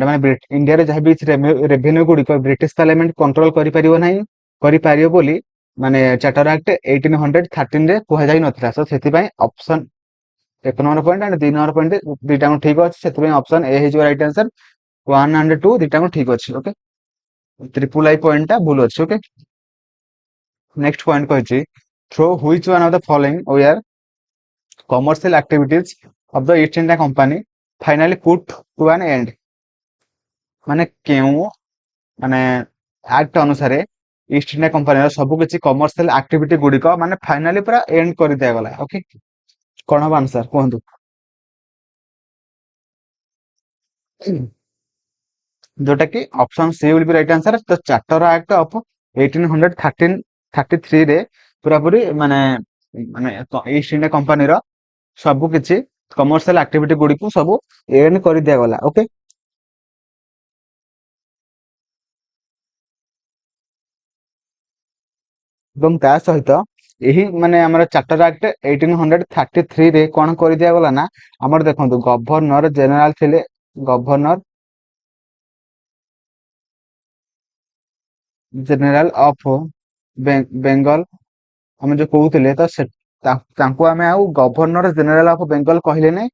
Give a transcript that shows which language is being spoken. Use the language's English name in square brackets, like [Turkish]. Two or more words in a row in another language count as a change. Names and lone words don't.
[Odia] ମାନେ ଇଣ୍ଡିଆରେ ଯାହା ବି ରେଭିନ୍ୟୁ ଗୁଡିକ ବ୍ରିଟିଶ ପାର୍ଲାମେଣ୍ଟ କଣ୍ଟ୍ରୋଲ କରିପାରିବ ନାହିଁ କରିପାରିବ ବୋଲି ମାନେ ଚାର୍ଟର ଆକ୍ଟ 1813 ରେ କୁହାଯାଇ ନଥିଲା। ତ ସେଥିପାଇଁ [English] option 1 number point and 2 number point [Odia] ଦିଟାଙ୍କୁ ଠିକ ଅଛି। ସେଥିପାଇଁ [English] option A [Odia] ହେଇଯିବ [English] right answer. [Odia] 1 ଆଣ୍ଡ 2 ଦିଟାଙ୍କୁ ଠିକ ଅଛି। [English] okay, triple I point [Odia] ଟା ଭୁଲ ଅଛି। [English] okay, next point କହିଛି through which one of the following were commercial activities of the East India Company finally put to an end। [Odia] ମାନେ କେଉଁ ମାନେ ଆକ୍ଟ ଅନୁସାରେ ଇଷ୍ଟ ଇଣ୍ଡିଆ କମ୍ପାନୀର ସବୁ କିଛି [English] commercial activity [Odia] ଗୁଡିକ ମାନେ ଫାଇନାଲି ପୁରା ଏଣ୍ଡ କରି ଦିଆଗଲା। ଓକେ, କଣ ହବ ଆନ୍ସର କୁହନ୍ତୁ। ଯୋଉଟା କି [English] option C will be right answer। [Odia] ତ ଚାର୍ଟର ଆକ୍ଟ ଅଫ 1833 ରେ ପୁରାପୁରି ମାନେ ମାନେ ଇଷ୍ଟ ଇଣ୍ଡିଆ କମ୍ପାନୀର ସବୁ କିଛି [English] commercial activity [Odia] ଗୁଡିକୁ ସବୁ ଏଣ୍ଡ କରି ଦିଆଗଲା। ଓକେ, ଏବଂ ତା ସହିତ ଏହି ମାନେ ଆମର ଚାର୍ଟର ଆକ୍ଟ 1833 ରେ କଣ କରି ଦିଆଗଲା ନା ଆମର ଦେଖନ୍ତୁ ଗଭର୍ଣ୍ଣର ଜେନେରାଲ ଥିଲେ ଗଭର୍ଣ୍ଣର ଜେନେରାଲ ଅଫ ବେଙ୍ଗଲ ଆମେ ଯୋଉ କହୁଥିଲେ ତ ତାଙ୍କୁ ଆମେ ଆଉ ଗଭର୍ଣ୍ଣର ଜେନେରାଲ ଅଫ ବେଙ୍ଗଲ କହିଲେ ନାହିଁ।